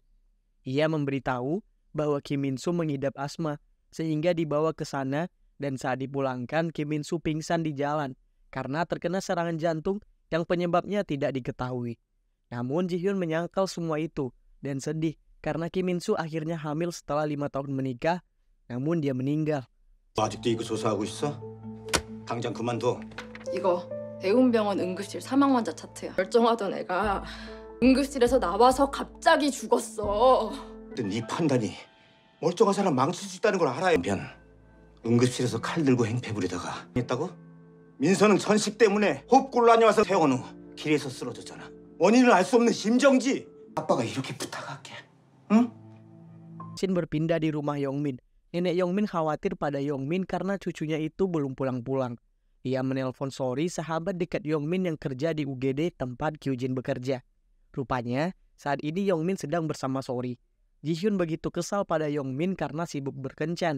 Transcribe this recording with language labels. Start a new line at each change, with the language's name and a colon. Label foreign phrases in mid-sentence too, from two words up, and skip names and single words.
Indonesian: Ia memberitahu bahwa Kim Min-soo mengidap asma sehingga dibawa ke sana dan saat dipulangkan Kim Min-soo pingsan di jalan karena terkena serangan jantung yang penyebabnya tidak diketahui. Namun Ji-hyun menyangkal semua itu dan sedih karena Kim Min Soo akhirnya hamil setelah 5 tahun menikah, namun dia meninggal.
Korean: 너 아직도 이거 조사하고 있어? 당장 그만둬. 이거 대웅병원 응급실 사망 환자 차트야. 멀쩡하던 애가 응급실에서 나와서 갑자기 죽었어. 근데 네 판단이 멀쩡한 사람 망칠 수 있다는 걸 알아야. 면 응급실에서 칼 들고 행패 부리다가 했다고? 민서는 천식 때문에 호흡곤란이 와서 퇴원 후 길에서 쓰러졌잖아. 원인을 알 수 없는 심정지. 아빠가 이렇게 부탁할게. 응?
Indonesian: Shin berpindah di rumah Yongmin. Nenek Yongmin khawatir pada Yongmin karena cucunya itu belum pulang-pulang. Ia menelpon Sori, sahabat dekat Yongmin yang kerja di UGD tempat Kyujin bekerja. Rupanya, saat ini Yongmin sedang bersama Sori. Jihyun begitu kesal pada Yongmin karena sibuk berkencan.